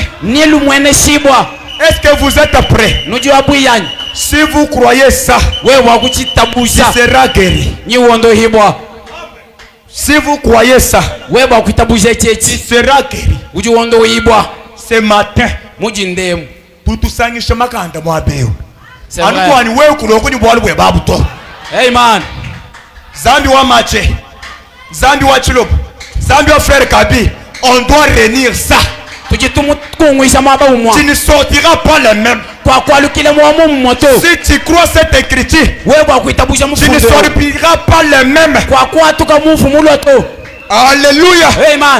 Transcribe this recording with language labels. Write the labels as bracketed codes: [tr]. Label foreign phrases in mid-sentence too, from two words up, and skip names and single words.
[fr] Est-ce que vous êtes prêts? Si vous croyez ça, tu seras guéri. Si vous croyez ça, tu seras guéri. Ce matin, Amen. [lu] Zambi wa Maché, Zambi wa Chilop, Zambi wa [fr] frère Kabi, on doit réunir ça. Tu ne sortiras pas les mêmes. Si tu crois cette écriture, tu ne sortiras pas les mêmes. Alléluia. Amen.